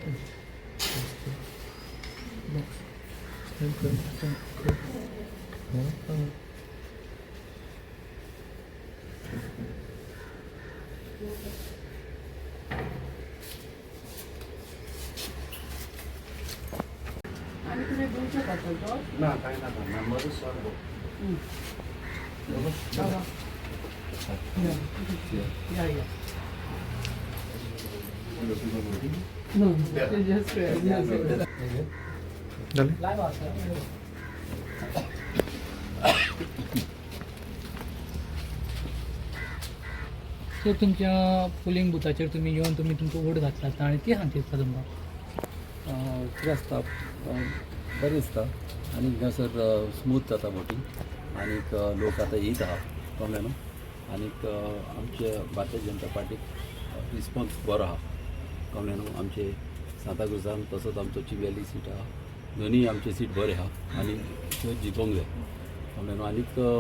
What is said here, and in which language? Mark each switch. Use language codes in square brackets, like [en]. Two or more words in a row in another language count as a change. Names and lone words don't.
[en] Box. [mr] आणि तुम्ही देऊ शकता तो? ना काय ना नंबर सॉल्व या. [en] No, just [kok] सो तुमच्या पोलिंग बुथाचेर तुम्ही येवन तुमचो वोट घातलात आनी ती हांगा दिसता तुमकां कितें आसता बरें दिसता आनी हांगासर स्मूथ जाता वोटींग आनीक लोक आतां येयत आहा कळ्ळें न्हू आनीक आमचे भारतीय जनता पार्टीक रिस्पॉन्स बरो आहा कळ्ळें न्हू आमचे सांताक्रुजान तसोच आमचो चिंबेली सीट आहा दोनूय आमचे सीट बरे आहा आनी त्यो जिखोंक जाय कळ्ळें न्हू आनीक